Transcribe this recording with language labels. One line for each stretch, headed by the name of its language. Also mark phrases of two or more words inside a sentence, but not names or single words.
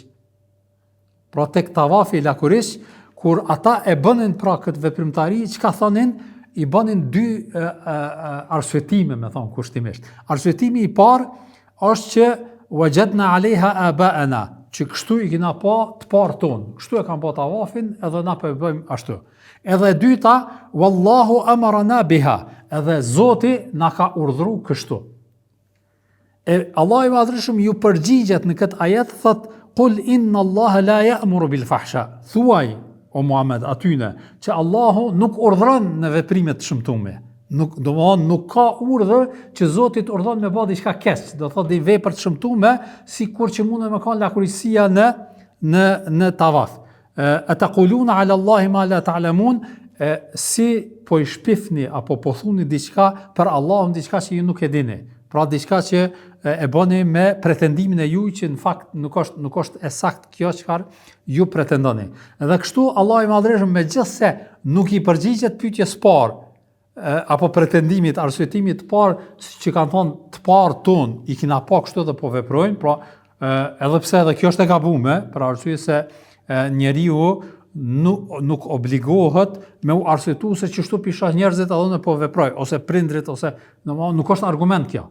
Albanian: Pra tek tavafi lakurish, kur ata e bënin pra këtë veprimtari, çka thonin, i bënin dy arsyetime, me thonë kushtimisht. Arsyetimi i parë është që
Arabic: وجدنا عليها آباءنا,
Albanian: që kështu i kena pa të parë tonë, kështu e kanë pa tavafin, edhe na po e bëjmë ashtu. Edhe e dyta,
Arabic: والله أمرنا بها,
Albanian: edhe Zoti na ka urdhëruar kështu. Allah i Madhërisht ju përgjigjet në këtë ajet, thot
Arabic: قل إن الله لا يأمر بالفحشاء.
Albanian: Thuaj o Muhammed atyne që Allahu nuk urdhëron në veprime të shëmtuara. Nuk ka urdhër që Zoti të urdhon me bë diçka keq, do thotë di vepër të shëmtuara, sikur që mund të më kanë lakurisia në tavaf.
Arabic: أتقولون على الله ما لا تعلمون,
Albanian: si po i shpifni apo po thuni diçka për Allahun, diçka që ju nuk e dini. Pra diçka që e bëni me pretendimin e juaj që në fakt nuk është e saktë kjo çfarë ju pretendoni. Edhe kështu Allah i Madhërisht megjithse nuk i përgjigjet pyetjes parë apo pretendimit, arsyetimit të parë që kanë thonë të parë ton i kena pa kështu dhe po veprojnë, pra edhe pse edhe kjo është e gabuar, për arsye se njeriu nuk obligohet me u arsyetu se çështu pisha njerëzit edhe po veproj, ose prindrit, ose nuk është argument kjo.